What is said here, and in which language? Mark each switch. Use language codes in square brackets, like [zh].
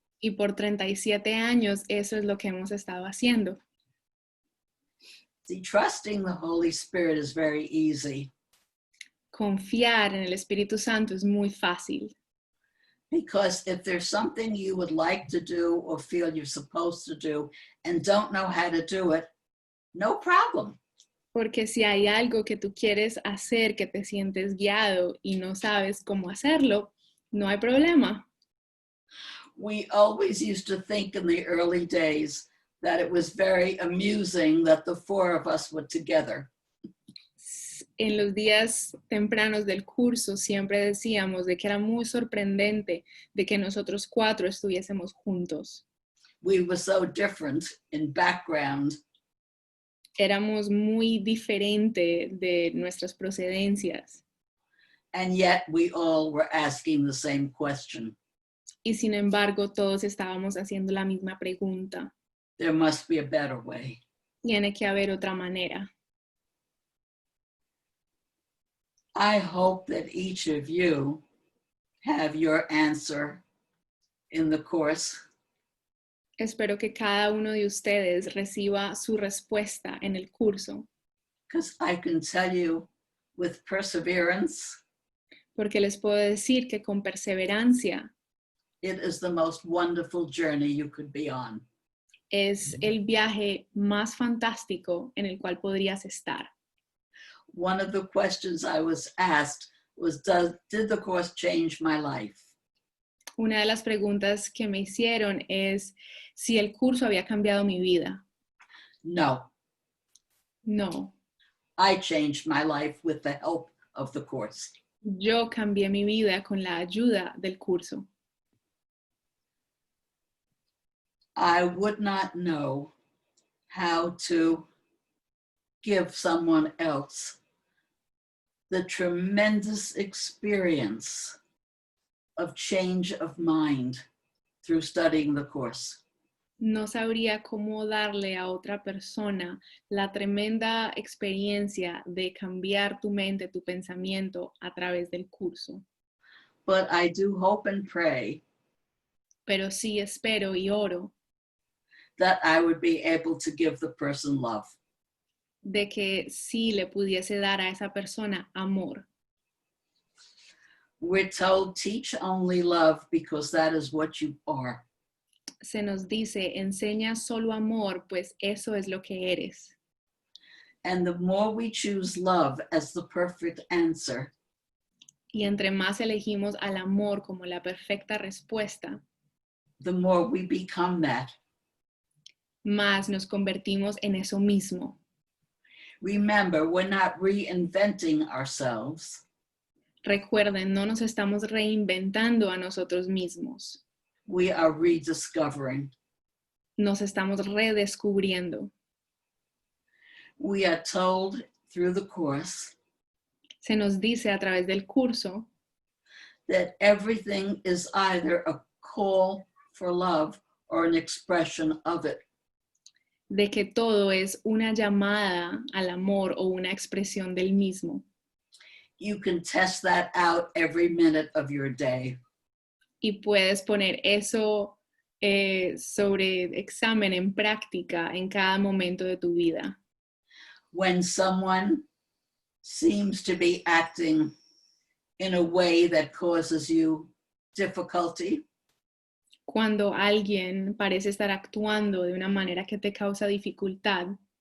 [es] Y por 37 años eso es lo que hemos estado haciendo. [en] See, trusting the Holy Spirit is very easy [es] Confiar en el Espíritu Santo es muy fácil. [en] because if there's something you would like to do or feel you're supposed to do and don't know how to do it, no problem. [es] Porque si hay algo que tú quieres hacer, que te sientes guiado y no sabes cómo hacerlo, no hay problema. [en] We always used to think in the early days that it was very amusing that the four of us were together. [es] En los días tempranos del curso siempre decíamos de que era muy sorprendente de que nosotros cuatro estuviésemos juntos. [en] We were so different in background, [es] Éramos muy diferentes de nuestras procedencias [en] and yet we all were asking the same question. [es] y sin embargo todos estábamos haciendo la misma pregunta. [en] There must be a better way. [es] Tiene que haber otra manera. [en] I hope that each of you have your answer in the course. [es] Espero que cada uno de ustedes reciba su respuesta en el curso, [en] Because I can tell you with perseverance, [es] porque les puedo decir que con perseverancia [en] it is the most wonderful journey you could be on. [es] es el viaje más fantástico en el cual podrías estar. [en] One of the questions I was asked was, did the course change my life? [es] Una de las preguntas que me hicieron es si el curso había cambiado mi vida. [en] No, [es] No, [en] I changed my life with the help of the course. [es] yo cambié mi vida con la ayuda del curso. [en] I would not know how to give someone else the tremendous experience of change of mind through studying the course. [es] No sabría cómo darle a otra persona la tremenda experiencia de cambiar tu mente, tu pensamiento a través del curso. [en] But I do hope and pray [es] Pero sí espero y oro [en] that I would be able to give the person love. [es] de que sí le pudiese dar a esa persona amor. [en] We're told, teach only love because that is what you are. [es] Se nos dice, enseña solo amor, pues eso es lo que eres. [en] And the more we choose love as the perfect answer, [es] Y entre más elegimos al amor como la perfecta respuesta, [en] the more we become that. [es] más nos convertimos en eso mismo. [en] Remember, we're not reinventing ourselves. [es] Recuerden, no nos estamos reinventando a nosotros mismos. [en] We are rediscovering. [es] Nos estamos redescubriendo. [en] We are told through the course [es] Se nos dice a través del curso [en] that everything is either a call for love or an expression of it. [es] de que todo es una llamada al amor o una expresión del mismo. [en] You can test that out every minute of your day. [es] Y puedes poner eso sobre examen en práctica en cada momento de tu vida. [en] When someone seems to be acting in a way that causes you difficulty, [es] Cuando alguien parece estar actuando de una manera que te causa dificultad,